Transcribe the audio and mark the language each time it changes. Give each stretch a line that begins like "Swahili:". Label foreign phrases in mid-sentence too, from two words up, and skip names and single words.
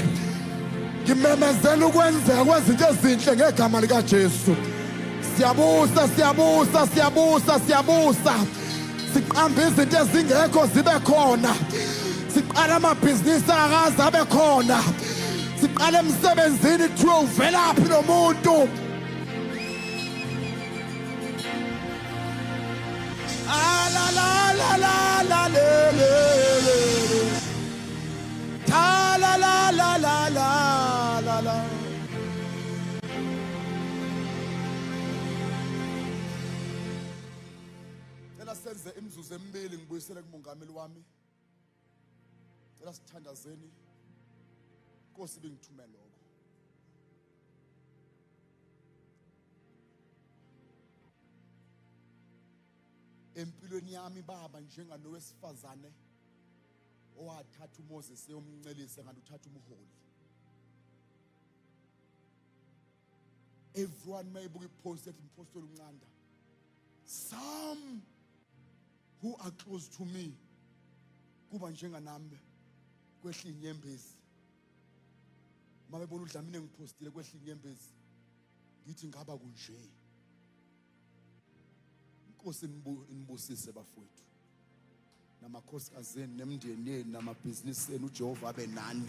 Zulu: Ngimemezela ukwenzeka kwezinto ezinhle ngegama lika Jesu. Siyabusa, siyabusa, siyabusa, siyabusa. Siqambe izinto ezingekho zibe khona. Siqala amabhizinisi akaze abe khona. Siqala emsebenzini kuthiwe uvelaphi lo muntu. La la la la la le le. Ta la la la la la la la. Cela senze imizuzu emibili ngibuyisele kumongameli wami. Cela sithandazeni. Nkosi bengithumela lokho. Empilweni yami baba njenganowesifazane owathatha uMoses eyomncelisa ngathi uthatha umholi.
English: Everyone may be posted in Apostle Uncanda. Some who are close to me
Zulu: kuba njenganami kwehla inyembezi. Mabebona uDlamini ngipostile kwehla inyembezi. Ngithi ngaba kunje. Inkosi inibusise bafowethu. Namakhosikazi nemndeni yenu namabhizinisi enu uJehova abe nani.